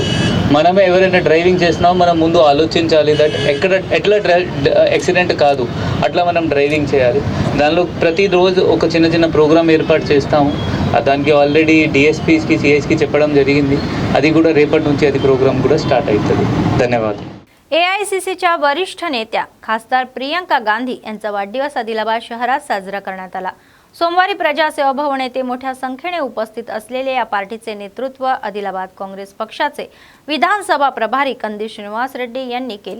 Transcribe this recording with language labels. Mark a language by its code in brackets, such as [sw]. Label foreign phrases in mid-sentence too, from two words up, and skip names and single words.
[te] మనమే ఎవరైనా డ్రైవింగ్ చేస్తున్నామో మనం ముందు ఆలోచించాలి దట్ ఎట్లా యాక్సిడెంట్ కాదు, అట్లా మనం డ్రైవింగ్ చేయాలి. దానిలో ప్రతిరోజు ఒక చిన్న చిన్న ప్రోగ్రామ్ ఏర్పాటు చేస్తాము. దానికి ఆల్రెడీ డిఎస్పీస్కి సిఐస్కి చెప్పడం జరిగింది. అది కూడా రేపటి నుంచి అది प्रोग्राम కూడా स्टार्ट అవుతుంది. [mr] धन्यवाद. एआयसीसीच्या वरिष्ठ नेत्या खासदार प्रियंका गांधी यांचा वाढदिवस आदिलाबाद शहरात साजरा करण्यात आला. सोमवारी प्रजासेवा भवन येथे मोठ्या संख्येने उपस्थित असलेले या पार्टीचे नेतृत्व आदिलाबाद काँग्रेस पक्षाचे विधानसभा प्रभारी कंदी श्रीनिवास रेड्डी यांनी केले.